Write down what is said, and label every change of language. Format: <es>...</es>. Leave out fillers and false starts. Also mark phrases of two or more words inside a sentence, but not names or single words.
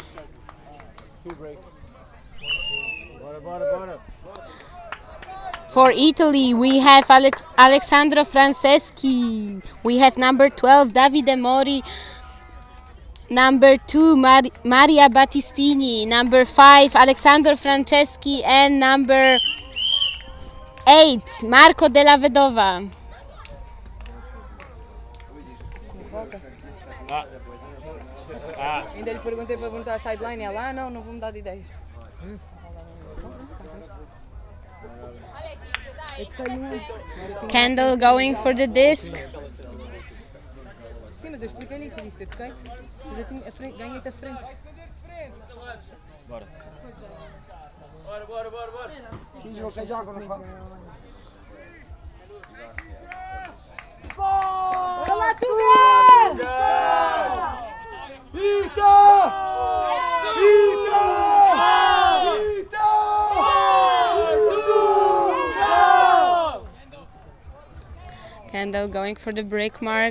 <en>For Italy, we have Alessandro Franceschi. We have number 12, Davide Mori. Number 2, Maria Battistini. Number 5, Alessandro Franceschi. And number 8, Marco Della Vedova.</en> <pt>Ainda lhe perguntei para perguntar a sideline, ela, não vou mudar de ideias.</pt> <en>Kendall going for the disc.</en> <pt>Sim, mas eu expliquei-lhe isso, disse, ok? Eu ganhei-te a frente.</pt> <it>Bora. Finge che gioco, non fa.</it> <pt>Bora lá, Tuga! Vito! Vito!</pt> <en>Kendall going for the break mark.</en>